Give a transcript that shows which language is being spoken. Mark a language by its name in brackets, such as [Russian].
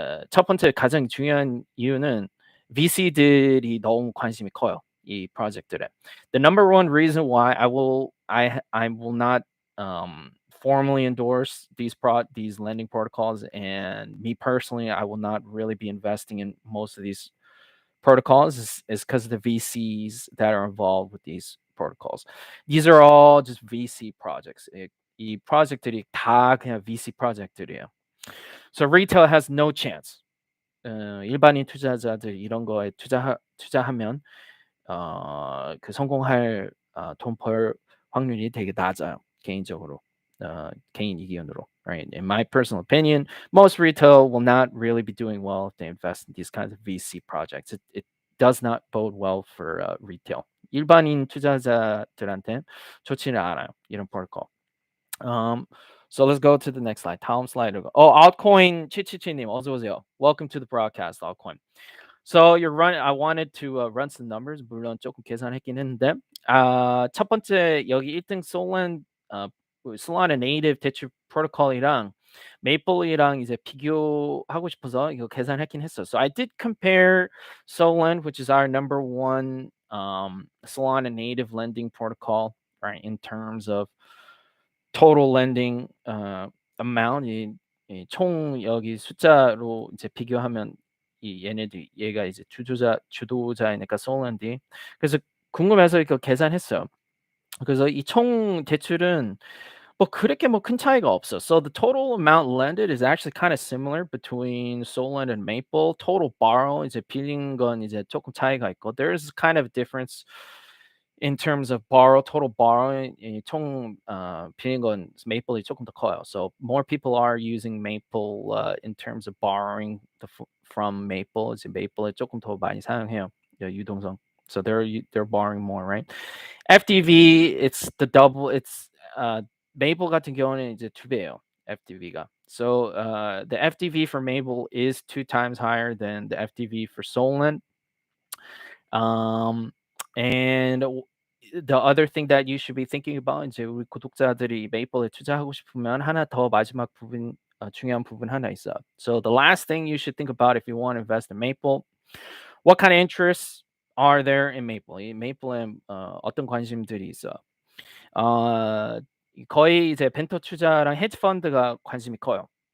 [Korean] 첫 번째 가장 중요한 이유는 VC들이 너무 관심이 커요. 이 프로젝트에. [English] The number one reason why I will not formally endorse these lending protocols, and me personally, I will not really be investing in most of these protocols is because of the VCs that are involved with these protocols. These are all just VC projects. [Korean] 이 프로젝트들이 다 그냥 VC 프로젝트들이에요. [English] So retail has no chance. [Korean] 일반인 투자자들 이런 거에 투자하면 그 성공할 돈 벌 확률이 되게 낮아요. 개인적으로. 개인 의견으로. [English] Right? In my personal opinion, most retail will not really be doing well if they invest in these kinds of VC projects. It does not bode well for retail. [Korean] 일반인 투자자들한테 좋지는 않아요. 이런 프로토콜. [English] So let's go to the next slide. [Korean] 다음 슬라이드. altcoin 치치치님 어서 오세요. [English] Welcome to the broadcast, altcoin. So I wanted to run some numbers. [Korean] 물론 조금 계산했긴 했는데 첫 번째 여기 1등 Solana native 대출 프로토콜이랑 메이플이랑 이제 비교하고 싶어서 이거 계산했긴 했어. [English] So I did compare Solana, which is our number one Solana native lending protocol, right, in terms of total lending amount. [Korean] 총 여기 숫자로 이제 비교하면 얘가 이제 주도자이니까 솔란디. 그래서 궁금해서 이거 계산했어요. 그래서 이 총 대출은 뭐 그렇게 뭐 큰 차이가 없어. [English] So the total amount lended is actually kind of similar between Solana and Maple. Total borrow [Korean] 이제 빌린 건 이제 조금 차이가 있고, [English] there's kind of difference in terms of total borrowing. [Korean] 총 빌린 건 Maple이 조금 더 커요. [English] So more people are using Maple in terms of borrowing from Maple. [Korean] 이제 Maple을 조금 더 많이 사용해요. 유동성. [English] So they're borrowing more, right? FDV, it's the double. [Korean] It's Maple 같은 경우는 이제 2배예요. FDV가. [English] So the FDV for Maple is 2 times higher than the FDV for Solana. And the other thing that you should be thinking about, [Korean] 이제 우리 구독자들이 메이플에 투자하고 싶으면 하나 더 마지막 부분 중요한 부분 하나 있어. [English] So the last thing you should think about if you want to invest in Maple, what kind of interests are there in Maple? [Korean] 이 Maple에 어떤 관심들이 있어? 어, 거의 이제 벤처 투자랑 헤지 펀드가 관심이 커요.